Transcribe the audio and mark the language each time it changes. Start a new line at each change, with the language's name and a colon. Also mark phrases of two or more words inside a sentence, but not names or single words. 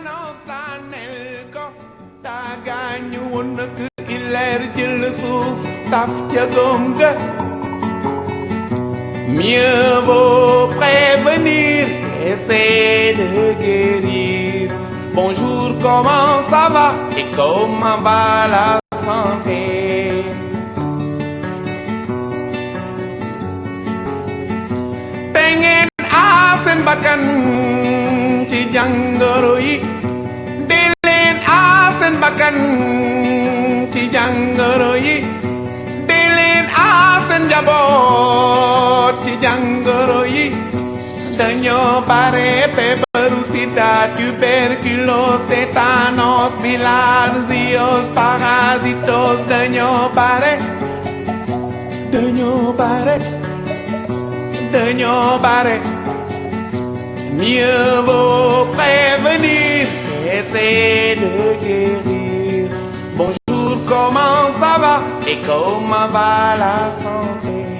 French: Mieux vaut prévenir, essayer de guérir. Bonjour, comment ça va et comment va la santé?
Wolof: Tengen asen bakan ci jangoro yi, delen asen bakan ci jangoro yi, delen asen jabot ci jangoro yi. Dañoo bare feebaru
French: sida, tuberculose, tétanos, bilharziose, parasitos.
Wolof: Dañoo bare
French: mieux vaut prévenir, essayer de guérir. Bonjour, comment ça va et comment va la santé?